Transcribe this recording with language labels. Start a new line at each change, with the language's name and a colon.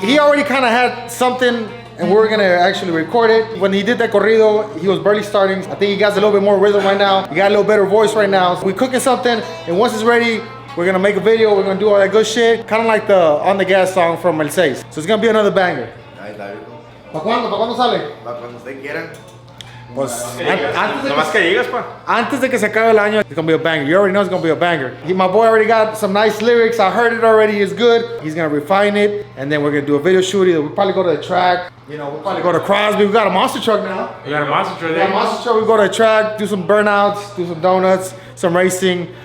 English: He already kind of had something, and we were gonna actually record it. When he did that corrido, he was barely starting. I think he got a little bit more rhythm right now. He got a little better voice right now. So we cooking something, and once it's ready, we're gonna make a video. We're gonna do all that good shit. Kind of like the On the Gas song from Mercedes. So it's gonna be another banger.
Spanish: Ahí está, viejo. ¿Para cuándo? ¿Para cuándo sale? Para cuando usted quiera. Pues, Nomás que digas, pa. antes de que se acabe el año,
English: it's gonna be a banger. You already know it's gonna be a banger. My boy already got some nice lyrics. I heard it already. It's good. He's gonna refine it, and then we're gonna do a video shoot. Either we'll probably go to the track. You know, we'll probably go to Crosby. We got a monster truck now. We got a monster truck We there. got a monster truck. We go to the track, do some burnouts, do some donuts, some racing.